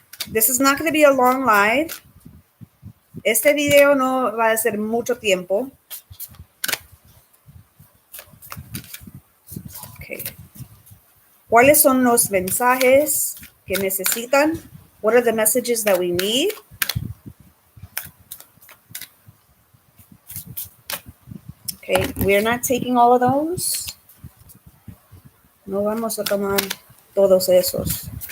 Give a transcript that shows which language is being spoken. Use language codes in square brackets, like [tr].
[en] This is not going to be a long live. [es] Este video no va a ser mucho tiempo. Okay. ¿Cuáles son los mensajes que necesitan? [en] What are the messages that we need? Okay, we're not taking all of those. [es] No vamos a tomar todos esos.